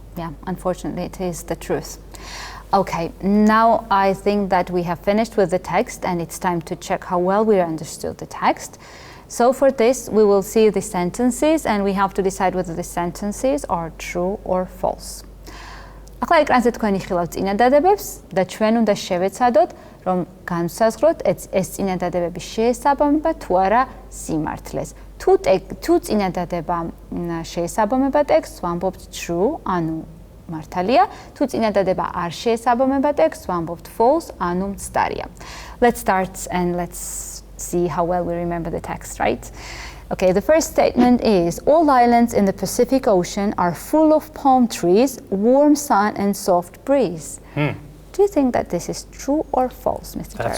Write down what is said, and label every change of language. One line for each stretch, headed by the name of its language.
English: Yeah, unfortunately, it is the truth. Okay, now I think that we have finished with the text and it's time to check how well we understood the text. So for this, we will see the sentences and we have to decide whether the sentences are true or false.
Georgian: ახლა ეკრანზე თქვენი ხილავთ წინადადებებს და ჩვენ უნდა შევეცადოთ, რომ განსაზღვროთ ეს წინადადებები შეესაბამება თუ არა სიმართლეს. თუ წინადადება შეესაბამება ტექსტს, ვამბობთ true, ანუ მართალია, თუ წინადადება არ შეესაბამება ტექსტს, ვამბობთ false, ანუ მცდარია.
English: Let's start and let's see how well we remember the text, right? Okay, the first statement is, all islands in the Pacific Ocean are full of palm trees, warm sun and soft breeze. Do you think that this is true or false, Mr. That's